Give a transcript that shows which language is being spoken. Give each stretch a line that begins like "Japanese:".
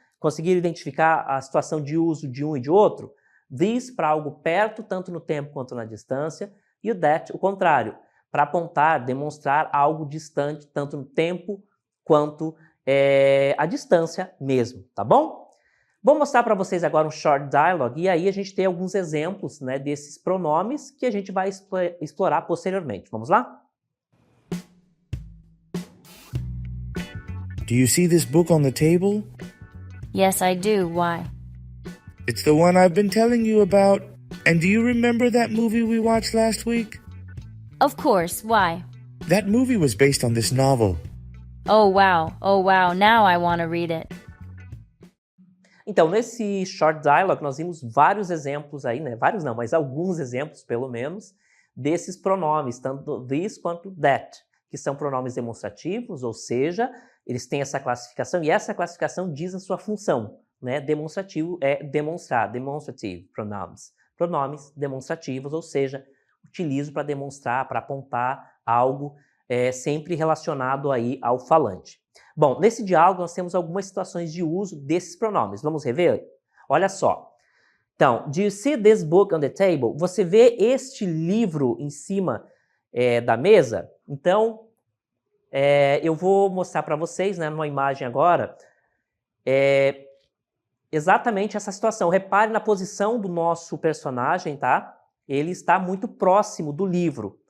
Portuguese: Conseguiram identificar a situação de uso de um e de outro? This para algo perto, tanto no tempo quanto na distância, e o that, o contrário, para apontar, demonstrar algo distante, tanto no tempo quanto a distância mesmo, tá bom? Vou mostrar para vocês agora um short dialogue e aí a gente tem alguns exemplos, né, desses pronomes que a gente vai explorar posteriormente. Vamos lá?
English: Do you see this book on the table? Yes, I do. Why? It's the one I've been telling you about. And do you remember that movie we watched last week? Of course. Why? That movie was based on this novel. Oh, wow. Oh, wow. Now I want to read it.
Portuguese: Então, nesse short dialogue, nós vimos vários exemplos aí, né? Vários não, mas alguns exemplos, pelo menos, desses pronomes, tanto this quanto that, que são pronomes demonstrativos, ou seja, eles têm essa classificação, e essa classificação diz a sua função, né? Demonstrativo é demonstrar, demonstrative pronouns. Pronomes demonstrativos, ou seja, utilizo para demonstrar, para apontar algo sempre relacionado aí ao falante. Bom, nesse diálogo nós temos algumas situações de uso desses pronomes. Vamos rever? Olha só.
English: Então, do you see this book on the table?
Portuguese: Você vê este livro em cima da mesa? Então, eu vou mostrar para vocês, né, numa imagem agora, exatamente essa situação. Repare na posição do nosso personagem, tá? Ele está muito próximo do livro.